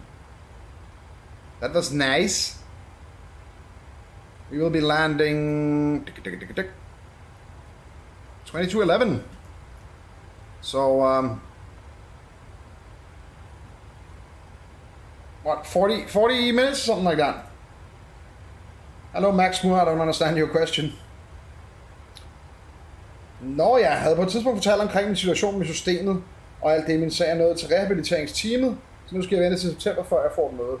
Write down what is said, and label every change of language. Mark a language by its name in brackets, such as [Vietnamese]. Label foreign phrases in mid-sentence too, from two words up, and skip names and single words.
[English] That was nice. We will be landing 22:11. So what, 40 minutes, something like that. Hello Max Moore, I don't understand your question. [Danish] Nå, jeg havde på et tidspunkt fortalt omkring min situation med systemet, og alt det, min sag er nået til rehabiliteringsteamet, så nu skal jeg vente til september, før jeg får et møde.